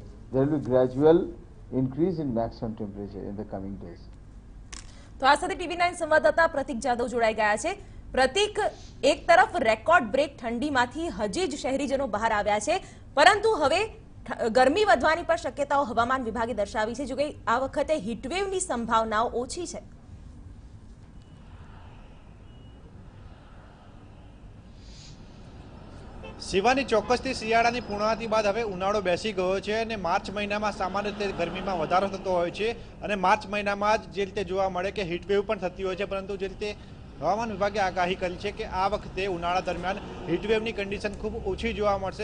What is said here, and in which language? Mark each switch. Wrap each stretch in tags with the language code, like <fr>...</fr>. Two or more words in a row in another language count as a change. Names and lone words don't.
<en>There will be gradual increase in maximum temperature in the coming days.</en> <gu>તો આ સાથે ટીવી9 સંવાદદાતા પ્રતીક જાધવ જોડાઈ ગયા હૈ। પ્રતીક, એક તરફ</gu> <en>record break</en> <gu>ઠંડીમાંથી હજી જ શહેરીજનો બહાર આવ્યા છે, પરંતુ હવે ગરમી વધવાની પર શક્યતાઓ હવામાન વિભાગે દર્શાવી છે, જો કિ આ વખતે હીટવેવની સંભાવનાઓ ઓછી છે। શિવાની ચોક્કસથી શિયાળાની પૂર્ણાહતિ બાદ હવે ઉનાળો બેસી ગયો છે અને માર્ચ મહિનામાં સામાન્ય રીતે ગરમીમાં વધારો થતો હોય છે અને માર્ચ મહિનામાં જ જે રીતે જોવા મળે કે હીટવેવ પણ થતી હોય છે, પરંતુ જે રીતે હવામાન વિભાગે આગાહી કરી છે કે આ વખતે ઉનાળા દરમિયાન હીટવેવની કન્ડિશન ખૂબ ઓછી જોવા મળશે।</gu>